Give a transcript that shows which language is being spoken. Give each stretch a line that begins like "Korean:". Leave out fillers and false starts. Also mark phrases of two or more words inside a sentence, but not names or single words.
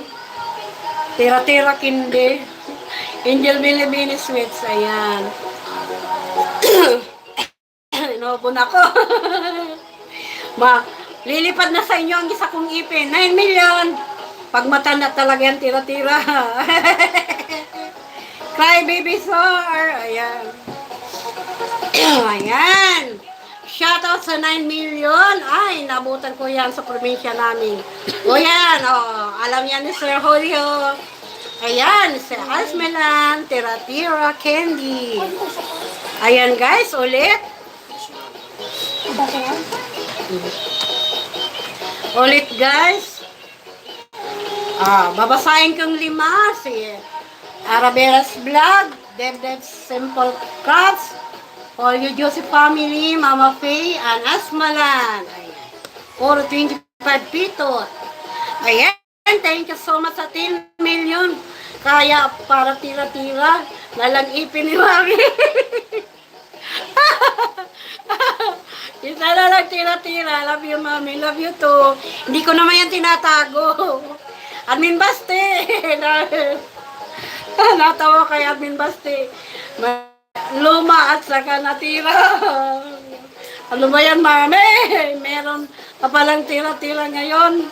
Filipino: Tira-tira kindi. Angel Binibini sweets. Ayan. Inobon ako. Lilipad na sa inyo ang isa kong ipin. 9 million. Pag matanda talaga yan, tira-tira. Cry baby sore. Ayan. Ayan. Shoutout sa 9 million. Ay, nabutan ko yan sa probinsya namin. O yan, oh, alam yan ni Sir Julio. Ayan, si Asmelan, tira-tira, candy. Ayan guys, ulit. Ulit guys. Babasahin kong 5. Si Arabella's Vlog, Dev Simple Crafts, All You Josie Family, Mama Faye, and Asmalan. Ayan. Puro 25 pito. Ayan.
English: Thank you so much
Filipino: sa 10 million. Kaya para tira-tira, lalang ipin ni Mami. Isa na lang tira-tira.
English: Love you, Mami. Love you too.
Filipino: Hindi ko naman yan tinatago. Admin Basti. Natawa kay Admin Basti. Luma at saka natira. Ano ba yan, Mami? Meron pa palang tira-tira ngayon.